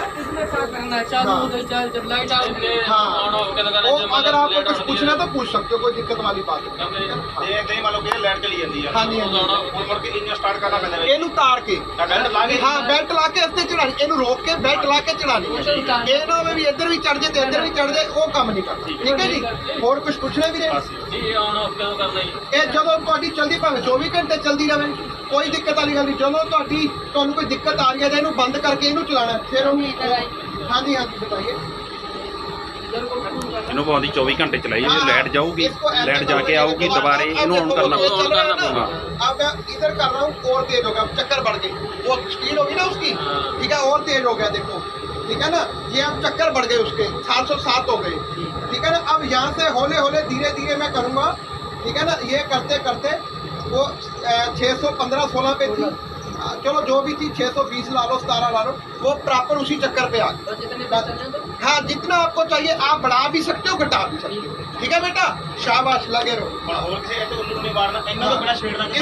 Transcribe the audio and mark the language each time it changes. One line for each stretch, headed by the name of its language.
Hindi: इसमें क्या करना है, चालू हो गई, जब लाइट आ गई। हाँ, अगर आपको कुछ पूछना तो पूछ सकते हो, कोई दिक्कत वाली बात नहीं।
Punjabi: ਇਹ ਮੰਨ ਲਓ ਕਿ ਲਾਈਟ ਚਲੀ ਜਾਂਦੀ ਆ,
Hindi: हाँ जी, हाँ जी।
Punjabi: ਹੁਣ ਮੁੜ ਕੇ ਇੰਜਨ ਸਟਾਰਟ ਕਰਨਾ ਪੈਂਦਾ ਹੈ। ਇਹਨੂੰ ਤਾਰ ਕੇ ਬੈਲਟ ਲਾ ਕੇ
Hindi: हाँ बेल्ट ला के इससे चढ़ानी, ਇਹਨੂੰ रोक के बेल्ट ला के चढ़ानी है।
Punjabi: ਇਹ ਨਾ ਹੋਵੇ ਵੀ ਇੱਧਰ ਵੀ ਚੜ ਜੇ ਤੇ ਇੱਧਰ ਵੀ ਚੜ ਜੇ, ਉਹ ਕੰਮ ਨਹੀਂ ਕਰਨਾ। ਠੀਕ ਹੈ ਜੀ। ਹੋਰ ਕੁਝ ਪੁੱਛਣਾ ਵੀਰੇ? ਇਹ ਆਨ ਆਫ ਕਦੋਂ ਕਰਨਾ ਜੀ? ਇਹ ਜਦੋਂ ਤੁਹਾਡੀ ਚਲਦੀ, ਭਾਵੇਂ 24 ਘੰਟੇ ਚਲਦੀ ਰਹੇ, ਕੋਈ ਦਿੱਕਤ ਵਾਲੀ ਗੱਲ ਨਹੀਂ। ਜਦੋਂ ਤੁਹਾਨੂੰ ਕੋਈ ਦਿੱਕਤ ਆ ਰਹੀ ਹੈ ਤਾਂ ਇਹਨੂੰ ਬੰਦ ਕਰਕੇ ਇਹਨੂੰ ਚਲਾਣਾ ਹੈ। ਫਿਰ ਉਹਨੂੰ ਹਾਂਜੀ ਬਤਾਈਏ। ਇਹਨੂੰ ਪਾਉਂਦੀ 24 ਘੰਟੇ ਚਲਾਈ ਜੇ ਲਾਈਟ जाऊगी, लाइट जाके आऊगी, दोबारा ਇਹਨੂੰ ऑन करना
Hindi: पड़ेगा। अब मैं इधर कर रहा हूँ और तेज हो गया, चक्कर बढ़ गई, वो स्पीड होगी ना उसकी। ठीक है, और तेज हो गया, देखो। ठीक है ना, ये अब चक्कर बढ़ गए उसके, 707 हो गए। ठीक है ना। अब यहाँ से हौले हौले धीरे धीरे मैं करूँगा। ठीक है ना। ये करते करते वो 615-16 पे थी, चलो जो भी थी 620 ला लो, 17 ला लो, वो प्रॉपर उसी चक्कर पे आ गई। हाँ, जितना आपको चाहिए आप बढ़ा भी सकते हो, घटा भी सकते हो। ठीक है बेटा, शाबाश, लगे रहो।
Punjabi: ਹੁਣ ਹੋਰ ਕਿਸੇ ਇੱਥੇ ਉੱਲੂ ਨੂੰ ਨਹੀਂ ਮਾਰਨਾ, ਇਹਨਾਂ ਤੋਂ ਬਿਨਾਂ ਛੇੜਨਾ ਕਿਸੇ